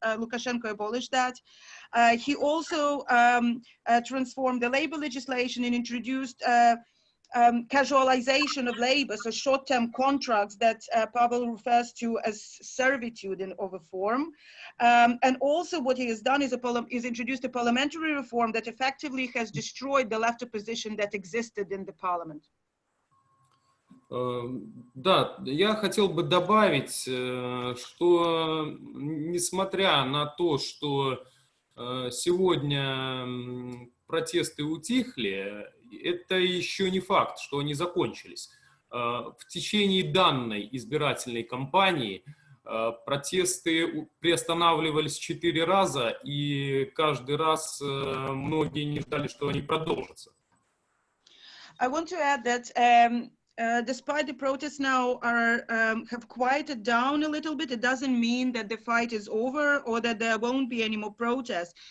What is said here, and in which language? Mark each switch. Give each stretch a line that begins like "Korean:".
English: Lukashenko abolished that. He also transformed the labor legislation and introduced casualization of labor, so short-term contracts that Pavel refers to as servitude in over form. And also what he has done is introduced a parliamentary reform that effectively has destroyed the left opposition that existed in the parliament.
Russian: Да, я хотел бы добавить, что несмотря на то, что сегодня протесты утихли, это еще не факт, что они закончились. В течение данной избирательной кампании Протесты приостанавливались 4 раза, и каждый раз многие не ждали, что они продолжатся.
English: I want to add that despite the protests now have quieted down a little bit, it doesn't mean that the fight is over or that there won't be any more protests.